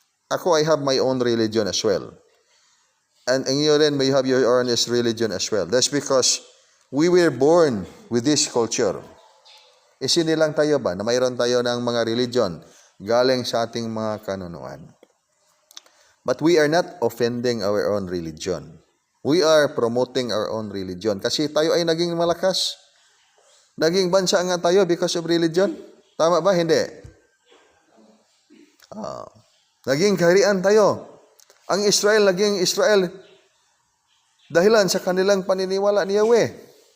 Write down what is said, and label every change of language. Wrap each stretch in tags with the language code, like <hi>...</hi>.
<en>Ako, I have my own religion as well. And you rin, may have your own religion as well. That's because we were born with this culture.</en> <tl>Isinilang tayo ba na mayroon tayo ng mga religion galing sa ating mga kanunuan.</tl> <en>But we are not offending our own religion. We are promoting our own religion.</en> <tl>Kasi tayo ay naging malakas. Naging bansa nga tayo</tl> <en>because of religion.</en> <tl>Tama ba? Hindi. Naging kaharian tayo. Ang Israel, naging Israel dahilan sa kanilang paniniwala ni Yahweh.</tl>